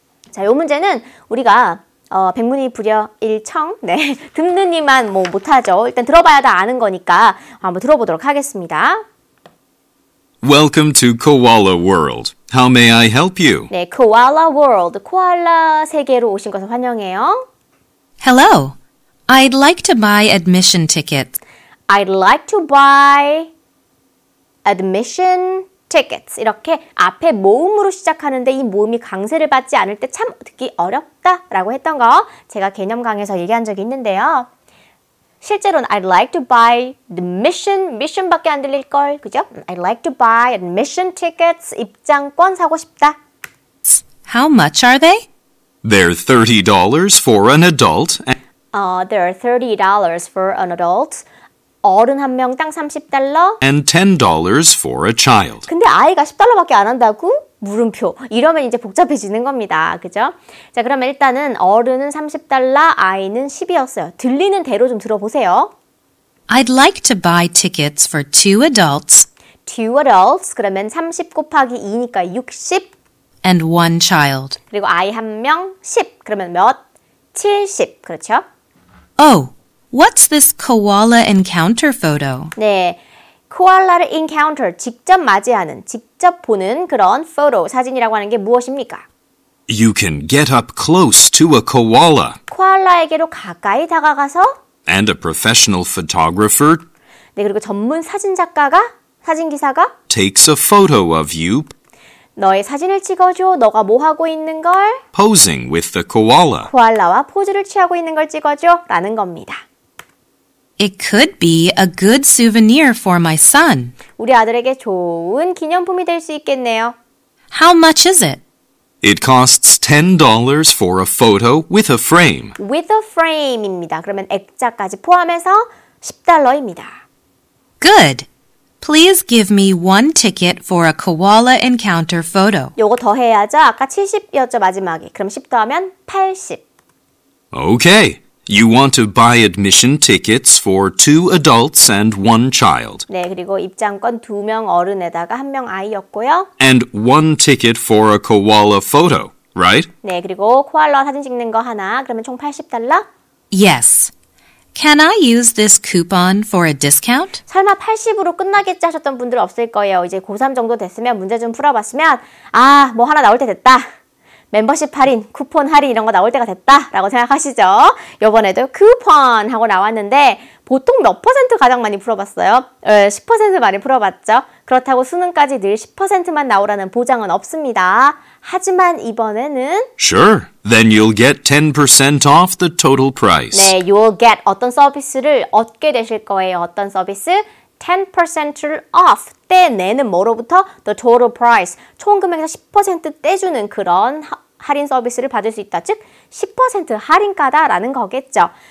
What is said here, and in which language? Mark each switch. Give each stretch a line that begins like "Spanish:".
Korean: 자, 요 문제는 우리가 백문이 불여 일청, 네, 듣는 이만 뭐 못하죠. 일단 들어봐야 다 아는 거니까 한번 들어보도록 하겠습니다.
English: Welcome to Koala World. How may I help you?
Korean: 네, Koala World, 코알라 세계로 오신 것을 환영해요.
English: Hello. I'd like to buy admission tickets. I'd like to buy admission tickets.
Korean: 이렇게 앞에 모음으로 시작하는데 이 모음이 강세를 받지 않을 때 참 듣기 어렵다라고 했던 거 제가 개념 강에서 얘기한 적이 있는데요. 실제로는
English: I'd like to buy mission
Korean: 밖에 안 들릴걸, 그죠?
English: I'd like to buy admission tickets,
Korean: 입장권 사고 싶다.
English: How much are they? They're $30 for an adult There are $30 for an adult.
Korean: 어른 한 명당 $30.
English: and $10 for a child.
Korean: 근데 아이가 $10밖에 안 한다고? 물음표. 이러면 이제 복잡해지는 겁니다. 그죠? 자, 그러면 일단은 어른은 $30, 아이는 10이었어요. 들리는 대로 좀 들어보세요.
English: I'd like to buy tickets for 2 adults Two adults.
Korean: 그러면 30 곱하기 2니까 60.
English: and 1 child.
Korean: 그리고 아이 한 명 10. 그러면 몇? 70. 그렇죠?
English: Oh, what's this koala encounter photo?
Korean: 네. 코알라를 encounter, 직접 맞이하는, 직접 보는 그런 photo, 사진이라고 하는 게 무엇입니까?
English: You can get up close to a koala,
Korean: 코알라에게로 가까이 다가가서
English: and a professional photographer
Korean: 네, 그리고 전문 사진작가가, 사진기사가
English: takes a photo of you
Korean: 너의 사진을 찍어줘. 너가 뭐 하고 있는 걸?
English: posing with the koala.
Korean: 코알라와 포즈를 취하고 있는 걸 찍어줘. 라는 겁니다.
English: It could be a good souvenir for my son.
Korean: 우리 아들에게 좋은 기념품이 될 수 있겠네요.
English: How much is it? It costs $10 for a photo with a frame. With a frame입니다.
Korean: 그러면 액자까지 포함해서 $10입니다.
English: Good. Please give me 1 ticket for a koala encounter photo.
Korean: 요거 더해야죠. 아까 70이었죠, 마지막에. 그럼 10 더하면 80.
English: Okay. You want to buy admission tickets for 2 adults and 1 child,
Korean: 네, 그리고 입장권 2명 어른에다가 1명 아이였고요.
English: and 1 ticket for a koala photo, right?
Korean: 네, 그리고 코알라 사진 찍는 거 하나. 그러면 총 $80?
English: Yes. Can I use this coupon for a discount?
Korean: 설마 80으로 끝나겠지 하셨던 분들 없을 거예요. 이제 고3 정도 됐으면 문제 좀 풀어봤으면 아, 뭐 하나 나올 때 됐다. 멤버십 할인, 쿠폰 할인 이런 거 나올 때가 됐다 라고 생각하시죠? 요번에도 쿠폰 하고 나왔는데 보통 몇 퍼센트 가장 많이 풀어봤어요? 10% 많이 풀어봤죠? 그렇다고 수능까지 늘 10%만 나오라는 보장은 없습니다. 하지만 이번에는
English: Sure. Then you'll get 10% off the total price.
Korean: 네,
English: you'll get
Korean: 어떤 서비스를 얻게 되실 거예요. 어떤 서비스? 10%를 off, 떼내는 뭐로부터?
English: The total price,
Korean: 총 금액에서 10% 떼주는 그런 할인 서비스를 받을 수 있다. 즉, 10% 할인가다라는 거겠죠.